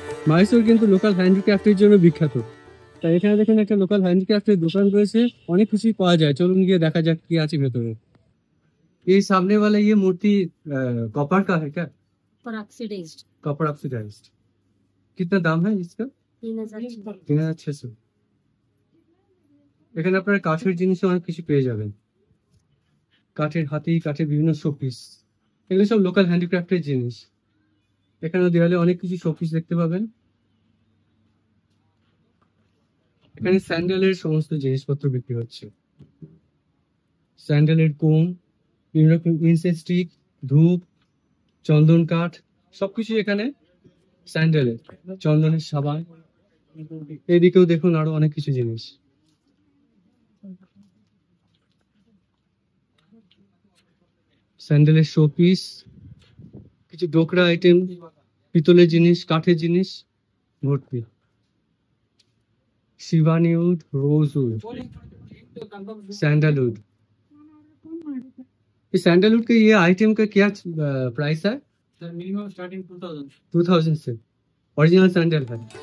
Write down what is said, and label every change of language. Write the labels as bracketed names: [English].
[Bangla] মাইসোর কিন্তু লোকাল হ্যান্ডিক্রাফটের জন্য বিখ্যাত। তাই এখানে দেখেন একটা লোকাল হ্যান্ডিক্রাফটের দোকান রয়েছে, অনেক কিছুই পাওয়া যায়। চলুন গিয়ে দেখা যাক কি আছে ভেতরে। [Hindi] ये सामने वाला ये मूर्ति कॉपर का है क्या? Copper oxidised. कितना दाम है इसका? 3600। [Bangla] এখানে আপনারা কাঠের জিনিসও অনেক কিছু পেয়ে যাবেন, কাঠের হাতি, কাঠের বিভিন্ন শোপিস, এগুলো সব লোকাল হ্যান্ডিক্রাফটের জিনিস। এখানে দেওয়ালে অনেক কিছু শোপিস দেখতে পাবেন। এখানে স্যান্ডেলের সমস্ত জিনিসপত্র বিক্রি হচ্ছে, স্যান্ডেলের কোম, বিভিন্ন রকম ইনসেন্স স্টিক, ধূপ, চন্দন কাঠ, সবকিছু এখানে স্যান্ডেলের, চন্দনের সাবান। এদিকেও দেখুন আরো অনেক কিছু জিনিস। স্যান্ডেলের শোপিস, কিছু ডোকরা আইটেম, পিতলের জিনিস, কাঠের জিনিস ভর্তি। [Hindi] Shivani would, rose would, sandalwood. इस सैंडलवुड के ये आइटम का क्या प्राइस है? सर मिनिमम स्टार्टिंग 2000 से ओरिजिनल सैंडल है।